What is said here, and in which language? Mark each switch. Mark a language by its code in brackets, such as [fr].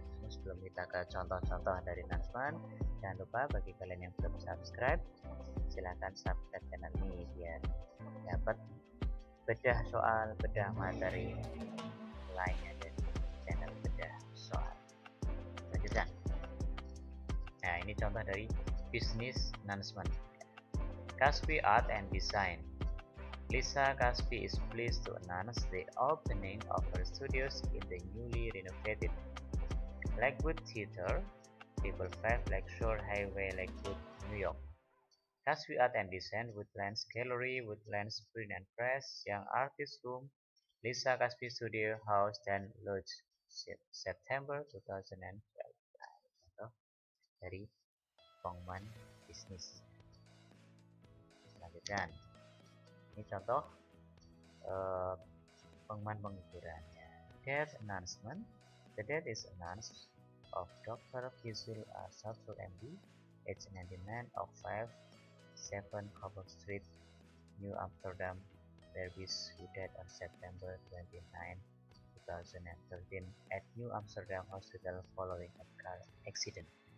[id] Sebelum kita ke contoh-contoh dari announcement, jangan lupa bagi kalian yang belum subscribe, silahkan subscribe channel ini biar dapat bedah soal, bedah materi lainnya dari channel bedah soal. Lanjutkan. Nah, ini contoh dari business announcement. [en] Kaspi Art and Design. Lisa Kaspi is pleased to announce the opening of her studios in the newly renovated Lakewood Theater, 555 Lakeshore Highway, Lakewood, New York. Kaspi Art and Design, Woodlands Gallery, Woodlands Print and Press, Young Artist Room, Lisa Kaspi Studio House dan Lodge, September 2012. [id] Contoh dari pengumuman bisnis. Selanjutnya, ini contoh pengumuman pengukuran. [en] Death announcement. The death is announced of Dr. Fizul Safrul MD, age 99, of 57 Cobble Street, New Amsterdam, Berbice, who died on September 29, 2013 at New Amsterdam Hospital following a car accident.